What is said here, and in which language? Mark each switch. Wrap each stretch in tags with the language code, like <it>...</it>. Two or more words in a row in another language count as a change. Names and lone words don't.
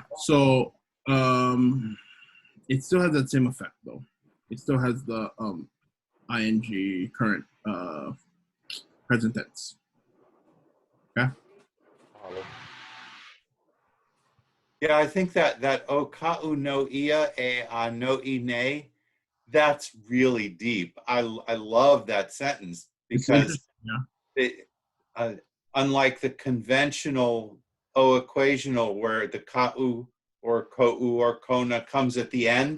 <en>So it still has that same effect though. It still has the ing current present tense. Okay. Yeah, I think that</en> <haw>o ka'u no ia e a no I nei,</haw> <en>that's really deep. I love that sentence because unlike the conventional o equational where the ka'u or ko'u or kona comes at the end.</en>